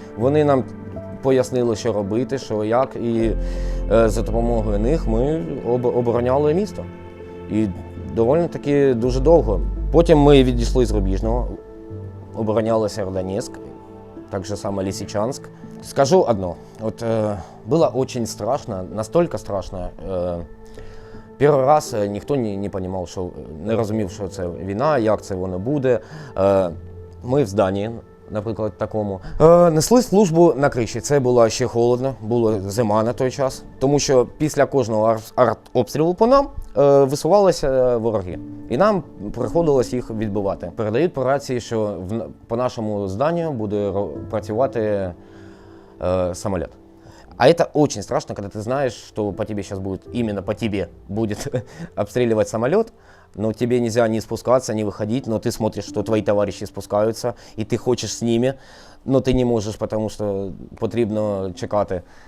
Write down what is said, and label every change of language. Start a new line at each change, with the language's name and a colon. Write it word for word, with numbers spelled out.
Ukrainian: Вони нам пояснили, що робити, що як, і е, за допомогою них ми об- обороняли місто. І доволі таки дуже довго. Потім ми відійшли з Рубіжного, обороняли Северодонецк, так же само Лисичанск.
Russian: Скажу одно, вот э, было очень страшно, настолько страшно.
Ukrainian: Э, Перший раз е, ніхто не, не понімав, що не розумів, що це війна, як це воно буде. Е, Ми в здані, наприклад, такому. Е, Несли службу на криші. Це було ще холодно, була зима на той час, тому що після кожного ар- артобстрілу по нам е, висувалися вороги, і нам приходилось їх відбивати. Передають по рації, що в на- по нашому зданню буде ро- працювати э, самолет.
Russian: А это очень страшно, когда ты знаешь, что по тебе сейчас будет, именно по тебе будет обстреливать самолет, но тебе нельзя не спускаться, не выходить, но ты смотришь, что твои товарищи спускаются, и ты хочешь с ними, но ты не можешь, потому что
Ukrainian: потребно чекати.